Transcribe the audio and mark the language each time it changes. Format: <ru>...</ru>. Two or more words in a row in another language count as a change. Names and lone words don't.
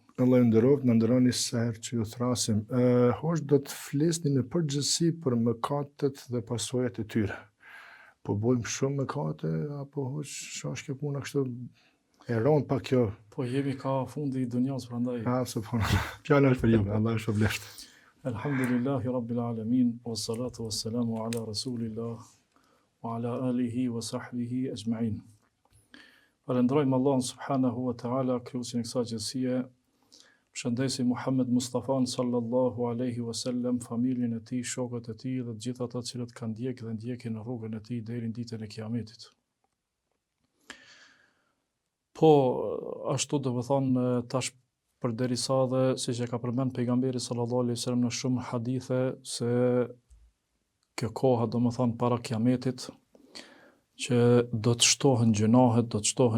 <sq>Allah ju nderoft, na nderoni sa herë që ju thrasim. Hoxh do të flisni në përgjithësi për mëkatet dhe pasojat e tyre. Po bojmë shumë mëkate apo hoxh ç'është kjo puna kështu e rënd pa kjo? Po jemi ka fundi i dunjas, prandaj. Subhanallah. Fjala është për ju, Allah ju shpëlbeft.</sq> <ar>الحمد لله رب العالمين والصلاة والسلام على رسول الله وعلى آله وصحبه أجمعين.</ar> <sq>Falenderojmë Allahun</sq> <ar>سبحانه وتعالى,</ar> <sq>krijuesin e kësaj gjësie, shëndesim Muhammed Mustafan</sq> <ar>صلى الله عليه وسلم,</ar> <sq>familjen e tij, shokët e tij dhe të gjithë ata të cilët kanë ndjekur dhe ndjekin në rrugën e tij deri në ditën e Kiametit. Po, ashtu do të thonë tash përderisa dhe siç e ka përmend pejgamberi</sq> <ar>صلى الله عليه وسلم</ar> <sq>në shumë hadithe se kjo koha do të thonë para Kiametit që do të shtohen gjunahet, do të shtohen</sq>